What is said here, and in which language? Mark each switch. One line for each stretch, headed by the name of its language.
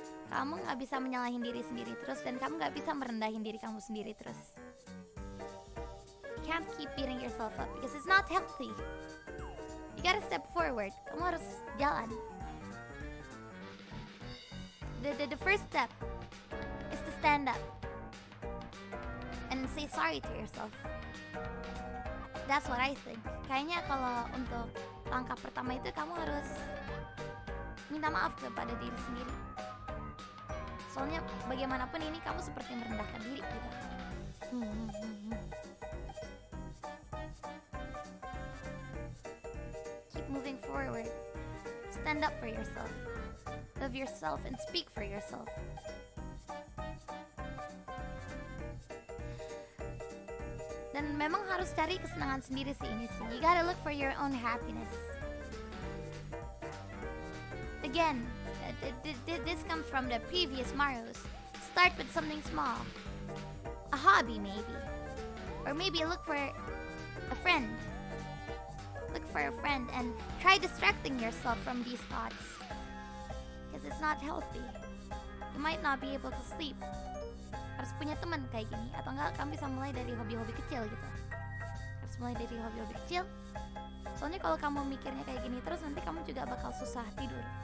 Indonesian: Kamu nggak bisa menyalahin diri sendiri terus, dan kamu nggak bisa merendahin diri kamu sendiri terus.
English: You can't keep beating yourself up because it's not healthy. You gotta step forward.
Indonesian: Kamu harus jalan.
English: The first step is to stand up and say sorry to yourself. That's what I think.
Indonesian: Kayaknya kalau untuk langkah pertama itu kamu harus minta maaf kepada diri sendiri. Soalnya bagaimanapun ini kamu seperti merendahkan diri gitu.
English: Keep moving forward. Stand up for yourself. Love yourself and speak for yourself.
Indonesian: Dan memang harus cari kesenangan sendiri sih ini sih.
English: You gotta look for your own happiness. Again, this comes from the previous MAROS. Start with something small. A hobby maybe. Or maybe look for a friend. Look for a friend and try distracting yourself from these thoughts. Because it's not healthy. You might not be able to sleep.
Indonesian: Harus punya teman kayak gini, atau enggak kamu bisa mulai dari hobi-hobi kecil gitu. Harus mulai dari hobi-hobi kecil. Soalnya kalau kamu mikirnya kayak gini terus, nanti kamu juga bakal susah tidur.